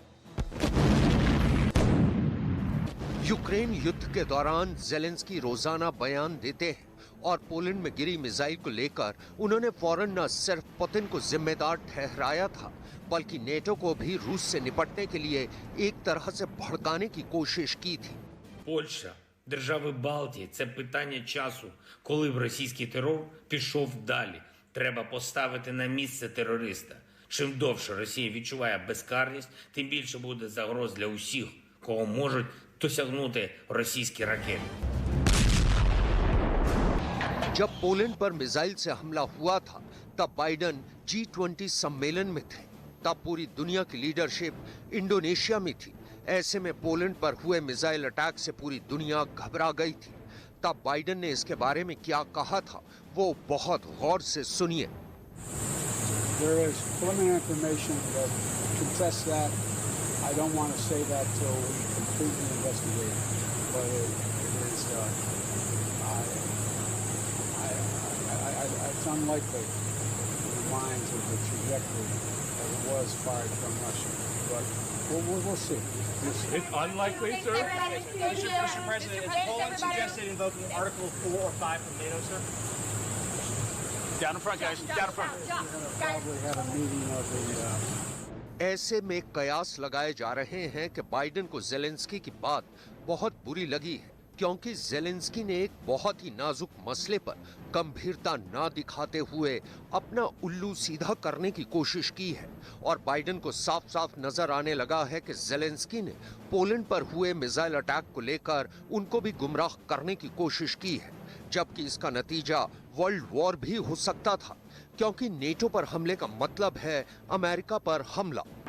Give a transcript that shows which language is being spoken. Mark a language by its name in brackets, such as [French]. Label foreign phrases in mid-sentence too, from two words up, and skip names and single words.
[Hindi] यूक्रेन युद्ध के दौरान ज़ेलेंस्की रोजाना बयान देते हैं और पोलैंड में गिरी मिसाइल को लेकर उन्होंने फौरन न सिर्फ पुतिन को जिम्मेदार ठहराया था, बल्कि नेटो को भी रूस से निपटने के लिए एक तरह से भड़काने की कोशिश की थी। [Ukrainian] Польща, держави Балтії – це питання часу, коли б російський терор пішов далі. Треба поставити на місце терориста. Чим довше Росія відчуває безкарність, тим більше буде загроз для усіх, кого можуть досягнути російські ракети. [Hindi] जब पोलैंड पर मिसाइल से हमला हुआ था तब बाइडेन G20 सम्मेलन में थे। तब पूरी दुनिया की लीडरशिप इंडोनेशिया में थी। ऐसे में पोलैंड पर हुए मिसाइल अटैक से पूरी दुनिया घबरा गई थी। तब बाइडेन ने इसके बारे में क्या कहा था वो बहुत गौर से सुनिए। [English] There is preliminary information that contests that. I don't want to say that till we completely investigate, but it is it's unlikely in the minds of the trajectory that it was fired from Russia, but we'll see. It's unlikely, sir. Mr. President, is Poland suggested invoking Article 4 or 5 from NATO, sir? Down in front, guys. Down in front. We're going to probably have a meeting of the [Hindi] ऐसे में कयास लगाए जा रहे हैं कि बाइडेन को ज़ेलेंस्की की बात बहुत बुरी लगी है, क्योंकि ज़ेलेंस्की ने एक बहुत ही नाजुक मसले पर गंभीरता ना दिखाते हुए अपना उल्लू सीधा करने की कोशिश की है। और बाइडेन को साफ साफ नजर आने लगा है कि ज़ेलेंस्की ने पोलैंड पर हुए मिसाइल अटैक को लेकर उनको भी गुमराह करने की कोशिश की है, जबकि इसका नतीजा वर्ल्ड वॉर भी हो सकता था, क्योंकि नेटो पर हमले का मतलब है अमेरिका पर हमला।